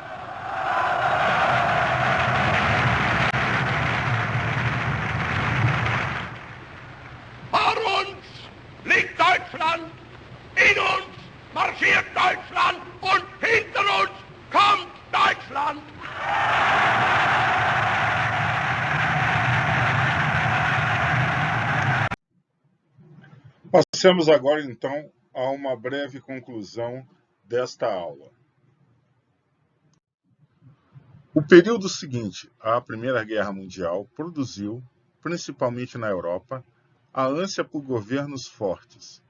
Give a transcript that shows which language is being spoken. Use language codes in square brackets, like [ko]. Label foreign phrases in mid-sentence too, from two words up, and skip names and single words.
[de] vor uns liegt Deutschland, in uns marschiert Deutschland und hinter uns kommt Deutschland. [pt] Passemos agora, então, a uma breve conclusão desta aula. O período seguinte à Primeira Guerra Mundial produziu, principalmente na Europa, a ânsia por governos fortes.